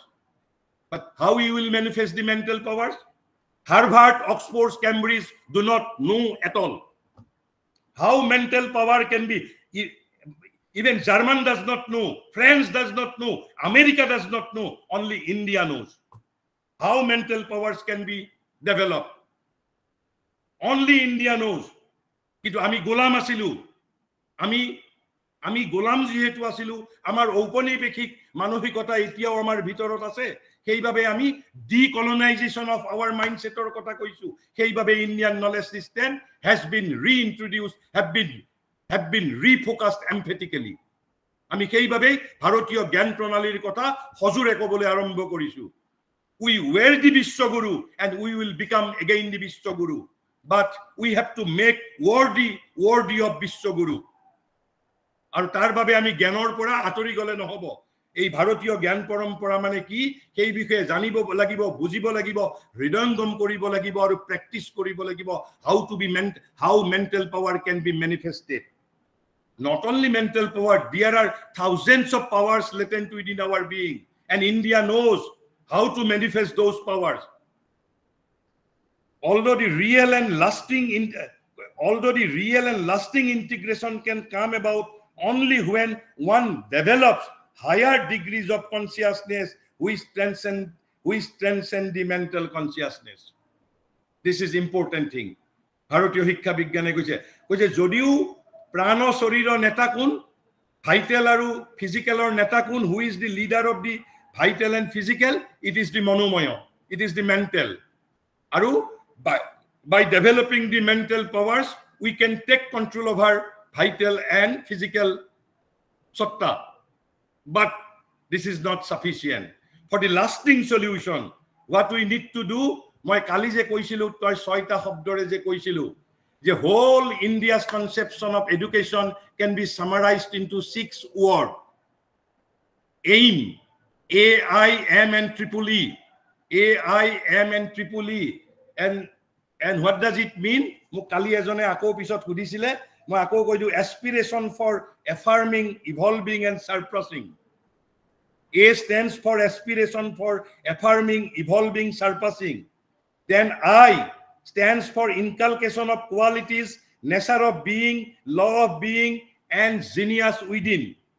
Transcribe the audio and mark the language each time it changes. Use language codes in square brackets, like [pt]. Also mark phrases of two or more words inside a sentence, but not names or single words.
[en] But how you will manifest the mental powers? Harvard, Oxford, Cambridge do not know at all how mental power can be. Even German does not know, France does not know, America does not know, only India knows how mental powers can be developed. Only India knows. [as] কিন্তু আমি গোলাম আছিলো, আমি গোলাম যেহেতু আছিলো আমাৰ ঔপনিবেশিক মানসিকতা এতিয়াও আমাৰ ভিতৰত আছে সেইভাবে আমি [en] decolonization of our mindsetৰ [as] কথা কৈছো সেইভাবে [en] Indian knowledge system has been reintroduced have been refocused emphatically. [as] আমি সেইভাবে ভাৰতীয় জ্ঞান প্ৰণালীৰ কথা হজুৰে কবলৈ আৰম্ভ কৰিছো [en] we were the Vishwaguru and we will become again the Vishwaguru, but we have to make worthy of Vishwaguru. [as] আৰু তাৰ বাবে আমি জ্ঞানৰ পৰা আতৰি গলে নহব এই ভাৰতীয় জ্ঞান পৰম্পৰা মানে কি সেই বিষয়ে জানিব লাগিব বুজিব লাগিব হৃদয়ঙ্গম কৰিব লাগিব আৰু প্ৰেক্টিস কৰিব লাগিব [en] how mental power can be manifested. Not only mental power, there are thousands of powers latent within our being and India knows how to manifest those powers. Although the real and lasting integration can come about only when one develops higher degrees of consciousness which transcend the mental consciousness. This is important thing. [as] ভাৰতীয় শিক্ষা বিজ্ঞানে কৈছে যদিও প্ৰাণ শৰীৰ নেতা কোন [en] vital aru physical or [as] নেতা কোন [en] who is the leader of the vital and physical, it is the monomaya, it is the mental. Aru by developing the mental powers we can take control over vital and physical satta, but this is not sufficient. For the lasting solution what we need to do, [as] মই কালি যে কৈছিলো তই 6 টা শব্দৰে যে কৈছিলো [en] The whole India's conception of education can be summarized into 6 words. AIM, A-I-M and triple E, A-I-M and triple E. And what does it mean? [as] কালি এজনে আকৌ পিছত সুধিছিলে, মই আকৌ কৈ দিওঁ [en] aspiration for affirming, evolving and surpassing. A stands for aspiration for affirming, evolving, surpassing. Then I stands for inculcation of qualities, nature of being, law of being, and genius within.